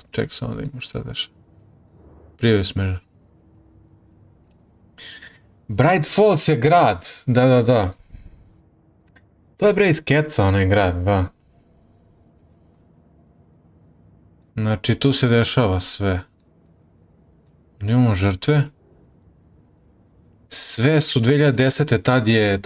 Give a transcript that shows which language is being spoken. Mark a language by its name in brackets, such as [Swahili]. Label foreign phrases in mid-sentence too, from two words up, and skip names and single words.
[Bosnian] Ček samo da imamo šta daš. [English] Previous murder. [Bosnian] Bright Falls je grad. Da. To je bre iz Keca onaj grad, da. Znači tu se dešava sve. Imamo žrtve. Sve su 2010.